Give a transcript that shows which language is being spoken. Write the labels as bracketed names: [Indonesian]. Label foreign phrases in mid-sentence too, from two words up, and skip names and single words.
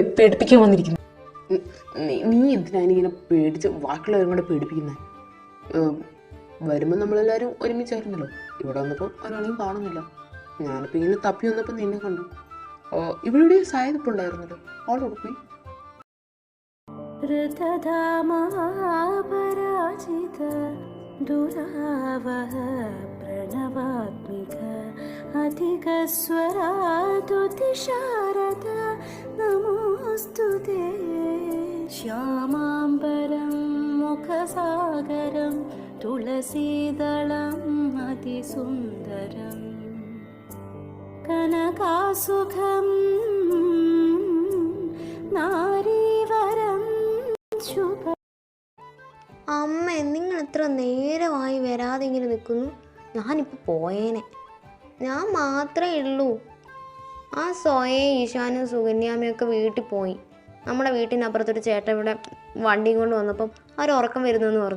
[Malayalam] പേടിപ്പിക്കാൻ വന്നിരിക്കുന്നു. നീ എന്തിനാണ് ഇങ്ങനെ പേടിച്ച് ബാക്കിയുള്ളവരും കൂടെ പേടിപ്പിക്കുന്നത്? വരുമ്പോൾ നമ്മളെല്ലാവരും ഒരുമിച്ചായിരുന്നല്ലോ. ഇവിടെ വന്നപ്പോൾ ഒരാളെയും കാണുന്നില്ല. ഞാനിപ്പോൾ ഇങ്ങനെ തപ്പി വന്നപ്പോൾ നിന്നെ കണ്ടു. ഇവിടെ സായതിപ്പുണ്ടായിരുന്നല്ലോ. അവളോട് പോയി. [Sanskrit] दुरावह प्रणवात्मिक अधिकस्वरादुतिशारद नमोऽस्तुते श्यामाम्बरं मुखसागरं तुलसीदलम् अतिसुन्दरं कनकासुखं नारीवरं शुभ. [Malayalam] അമ്മ, നിങ്ങൾ എത്ര നേരമായി വരാതെ ഇങ്ങനെ നിൽക്കുന്നു? ഞാനിപ്പോൾ പോയേനെ. ഞാൻ മാത്രമേ ഉള്ളൂ. ആ സ്വയം ഈശാനും സുകന്യാമയൊക്കെ വീട്ടിൽ പോയി. നമ്മുടെ വീട്ടിനപ്പുറത്തൊരു ചേട്ടൻ ഇവിടെ വണ്ടിയും കൊണ്ട് വന്നപ്പം അവർ ഉറക്കം വരുന്നെന്ന് പറഞ്ഞു.